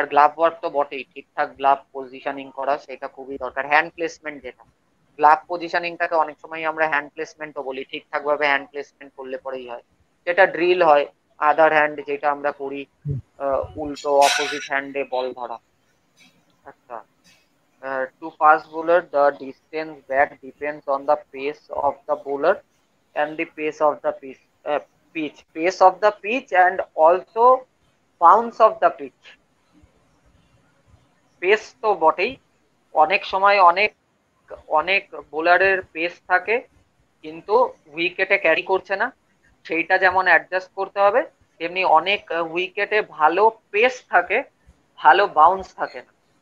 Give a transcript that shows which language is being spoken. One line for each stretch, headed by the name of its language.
Bangla: আর glove work তো বটেই, ঠিকঠাক গ্লাভ পজিশনিং করা সেটা খুবই দরকার। হ্যান্ড প্লেসমেন্ট, যেটা গ্লাভ পজিশনিংটাকে অনেক সময় আমরা হ্যান্ড প্লেসমেন্টও বলি, ঠিকঠাক ভাবে হ্যান্ড প্লেসমেন্ট করলে পরেই হয়। যেটা ড্রিল হয় আদার হ্যান্ড, যেটা আমরা করি উল্টো অপোজিট হ্যান্ডে বল ধরা।
English: আচ্ছা, to fast bowler the distance back depends on the pace of the bowler and the pace of the pace of the pitch and also bounce of the pitch.
Bangla: Pace তো বটেই, অনেক সময় অনেক অনেক বোলারের পেস থাকে কিন্তু উইকেটে ক্যারি করছে না, সেইটা যেমন অ্যাডজাস্ট করতে হবে, তেমনি অনেক উইকেটে ভালো পেস থাকে, ভালো বাউন্স থাকে না।